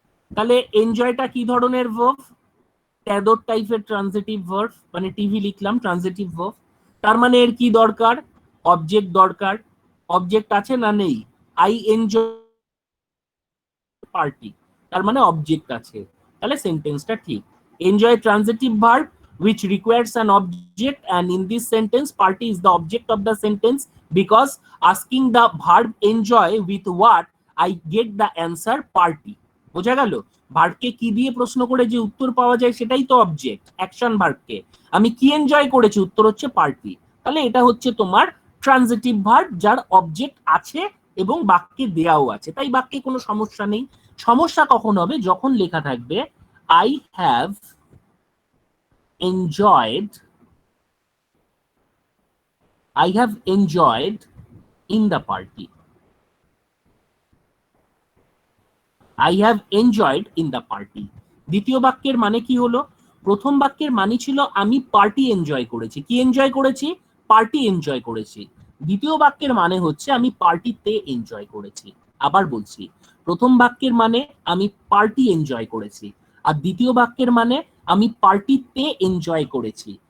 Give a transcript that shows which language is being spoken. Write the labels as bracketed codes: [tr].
[bn] তাহলে এনজয়টা কি ধরনের ভার্ব? তেঁদোর টাইপের ট্রানজিটিভ ভার্ব, মানে টিভি লিখলাম ট্রানজিটিভ ভার্ব। তার মানে এর কি দরকার? অবজেক্ট দরকার। অবজেক্ট আছে না নেই? [en] I enjoy party, [bn] তার মানে অবজেক্ট আছে, তাহলে সেন্টেন্সটা ঠিক। [en] Enjoy transitive verb which requires an object, and in this sentence party is the object of the sentence because asking the verb enjoy with what I get the answer party। [bn] বোঝা গেল? ভার্বকে কি দিয়ে প্রশ্ন করে যে উত্তর পাওয়া যায় সেটাই তো অবজেক্ট। অ্যাকশন ভার্বকে আমি কি এনজয় করেছি, উত্তর হচ্ছে পার্টি। তাহলে এটা হচ্ছে তোমার ট্রানজিটিভ ভার্ব যার অবজেক্ট আছে এবং বাক্যে দেয়াও আছে, তাই বাক্যে কোনো সমস্যা নেই। সমস্যা কখন হবে? যখন লেখা থাকবে [en] I have enjoyed, I have enjoyed in the party, I have enjoyed in the party। [bn] দ্বিতীয় বাক্যের মানে কি হলো? প্রথম বাক্যের মানে ছিল আমি পার্টি এনজয় করেছি। কি এনজয় করেছি? পার্টি এনজয় করেছি। দ্বিতীয় বাক্যের মানে হচ্ছে আমি পার্টিতে এনজয় করেছি। আবার বলছি, প্রথম বাক্যের মানে আমি পার্টি এনজয় করেছি, আর দ্বিতীয় বাক্যের মানে আমি পার্টিতে এনজয় করেছি।